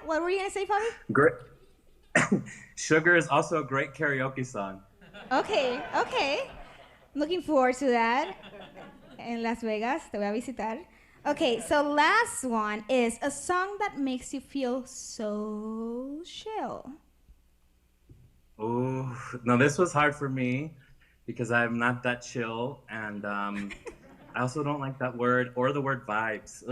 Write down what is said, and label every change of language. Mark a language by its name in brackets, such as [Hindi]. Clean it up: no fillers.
[English] What were you going to say, Fabi? Great. Sugar is also a great karaoke song. Okay. Looking forward to that. [Spanish] En Las Vegas, te voy a visitar. [English] Okay, so last one is a song that makes you feel so chill. Oh, no, this was hard for me because I'm not that chill, and I also don't like that word or the word vibes.